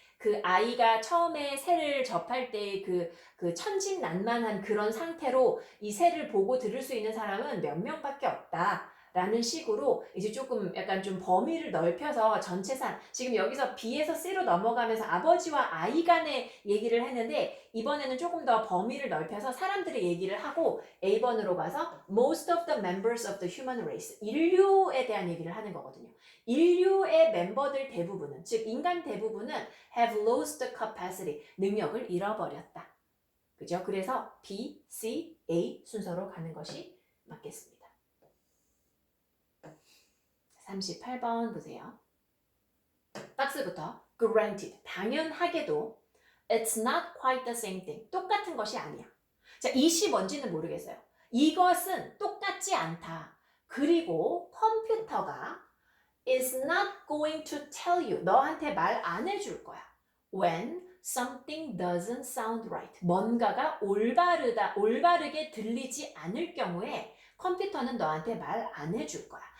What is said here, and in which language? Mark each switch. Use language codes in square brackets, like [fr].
[ko] 그 아이가 처음에 새를 접할 때 그 천진난만한 그런 상태로 이 새를 보고 들을 수 있는 사람은 몇 명밖에 없다. 라는 식으로 이제 조금 약간 좀 범위를 넓혀서 전체상 지금 여기서 B에서 C로 넘어가면서 아버지와 아이 간의 얘기를 했는데 이번에는 조금 더 범위를 넓혀서 사람들의 얘기를 하고 A번으로 가서 [en] most of the members of the human race, [ko] 인류에 대한 얘기를 하는 거거든요. 인류의 멤버들 대부분은, 즉 인간 대부분은 [en] have lost the capacity, [ko] 능력을 잃어버렸다. 그죠? 그래서 B, C, A 순서로 가는 것이 맞겠습니다. 38번 보세요. 박스부터 [en] granted, [ko] 당연하게도 [en] it's not quite the same thing, [ko] 똑같은 것이 아니야. 자, 이시 뭔지는 모르겠어요. 이것은 똑같지 않다. 그리고 컴퓨터가 [en] is not going to tell you, [ko] 너한테 말 안 해줄 거야. [en] When something doesn't sound right, [ko] 뭔가가 올바르게 들리지 않을 경우에 컴퓨터는 너한테 말 안 해줄 거야.